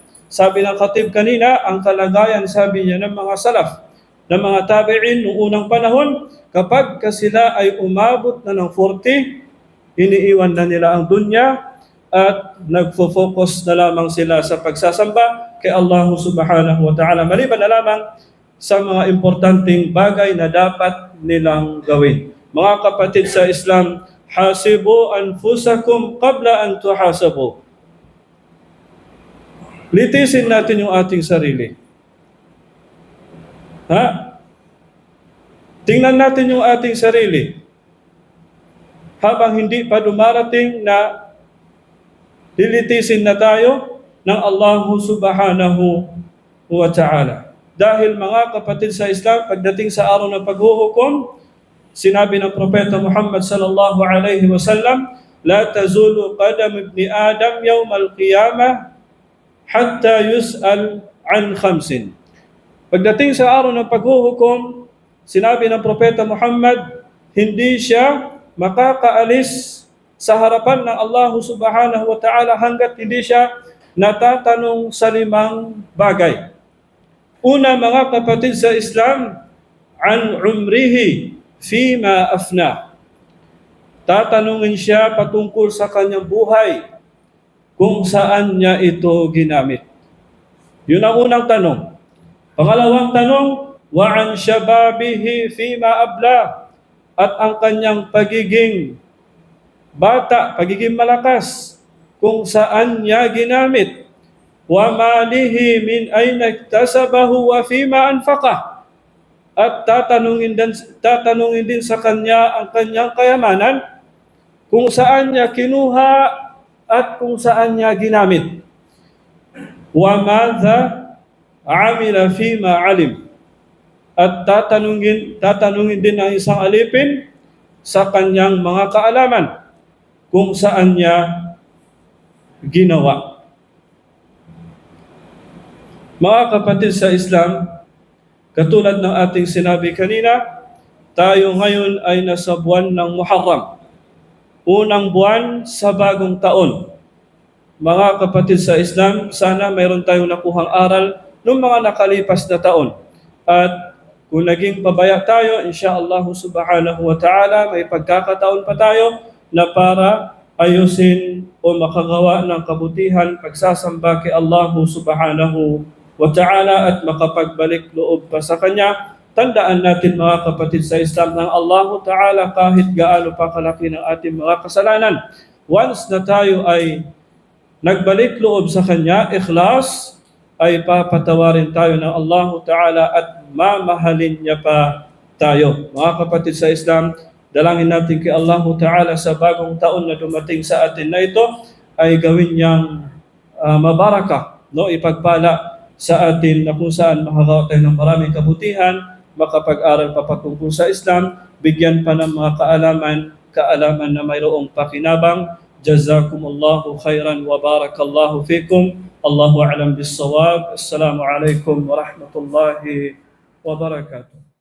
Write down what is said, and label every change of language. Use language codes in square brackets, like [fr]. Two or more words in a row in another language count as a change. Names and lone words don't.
[tl] Sabi ng khatib kanina, ang kalagayan, sabi niya, ng mga salaf, ng mga tabi'in noong unang panahon, kapag sila ay umabot na ng 40, iniiwan na nila ang dunya at nagfo-focus na lamang sila sa pagsasamba kay Allah [ar] سبحانه وتعالى, [tl] maliban na lamang sa mga importanteng bagay na dapat nilang gawin. Mga kapatid sa Islam, [ar] حاسبوا أنفسكم قبل أن تحاسبوا. [tl] Litisin natin yung ating sarili. Tingnan natin yung ating sarili. Habang hindi pa dumarating na lilitisin na tayo ng Allah [ar] سبحانه وتعالى. [tl] Dahil mga kapatid sa Islam, pagdating sa araw ng paghuhukom, sinabi ng Propeta Muhammad [ar] صلى الله عليه وسلم, لا تزول قدم ابن آدم يوم القيامة حتى يسأل عن خمس. [tl] Pagdating sa araw ng paghuhukom, sinabi ng Propeta Muhammad, hindi siya makakaalis sa harapan ng Allah [ar] سبحانه وتعالى [tl] hanggat hindi siya natatanong sa 5 bagay. Una, mga kapatid sa Islam, [ar] عن عمره فيما أفناه. [tl] Tatanungin siya patungkol sa kanyang buhay, kung saan niya ito ginamit. Yun ang unang tanong. Pangalawang tanong, [ar] وعن شبابه فيما أبلاه. [tl] At ang kanyang pagiging bata, pagiging malakas, kung saan niya ginamit. [ar] وماله من أين اكتسبه وفيما أنفقه. [tl] At tatanungin din sa kanya ang kanyang kayamanan, kung saan niya kinuha at kung saan niya ginamit. [ar] وماذا عمل فيما علم. [tl] At tatanungin din ang isang alipin sa kanyang mga kaalaman, kung saan niya ginawa. Mga kapatid sa Islam, katulad ng ating sinabi kanina, tayo ngayon ay nasa buwan ng Muharram, unang buwan sa bagong taon. Mga kapatid sa Islam, sana mayroon tayong nakuhang aral noong mga nakalipas na taon. At kung naging pabaya tayo, [ar] إن شاء الله سبحانه وتعالى, [tl] may pagkakataon pa tayo na para ayusin o makagawa ng kabutihan, pagsasamba kay Allah [ar] سبحانه وتعالى [tl] at makapagbalik loob pa sa Kanya. Tandaan natin mga kapatid sa Islam ng [ar] الله تعالى, [tl] kahit gaano pa kalaki ng ating mga kasalanan, once na tayo ay nagbalik loob sa Kanya, ikhlas, ay papatawarin tayo ng [ar] الله تعالى [tl] at mamahalin niya pa tayo. Mga kapatid sa Islam, dalangin natin kay [ar] الله تعالى [tl] sa bagong taon na dumating sa atin na ito ay gawin niyang mabaraka, no? Ipagpala sa atin na kung saan makagawa tayo ng maraming kabutihan, makapag-aral pa patungkol sa Islam, bigyan pa ng mga kaalaman na mayroong pakinabang. [ar] جزاكم الله خيرا وبارك الله فيكم. الله أعلم بالصواب. السلام عليكم ورحمة الله وبركاته.